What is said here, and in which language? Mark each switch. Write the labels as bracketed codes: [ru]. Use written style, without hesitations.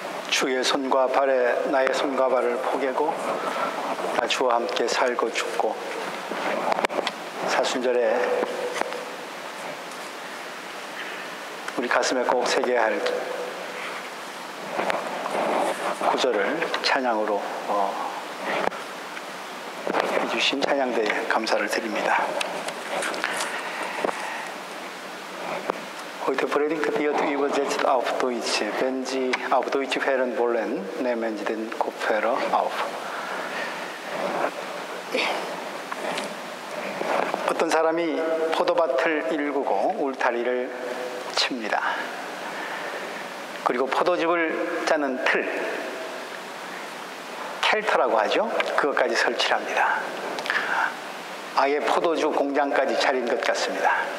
[ko] 주의 손과 발에 나의 손과 발을 포개고 나 주와 함께 살고 죽고, 사순절에 우리 가슴에 꼭 새겨야 할 구절을 찬양으로 해주신 찬양대에 감사를 드립니다. [de] Heute predigt wird übersetzt auf Deutsch. Wenn Sie auf Deutsch hören wollen, nehmen Sie den Kopfhörer auf. [ko] 어떤 사람이 포도밭을 일구고 울타리를 칩니다. 그리고 포도즙을 짜는 틀, 켈터라고 하죠. 그것까지 설치를 합니다. 아예 포도주 공장까지 차린 것 같습니다.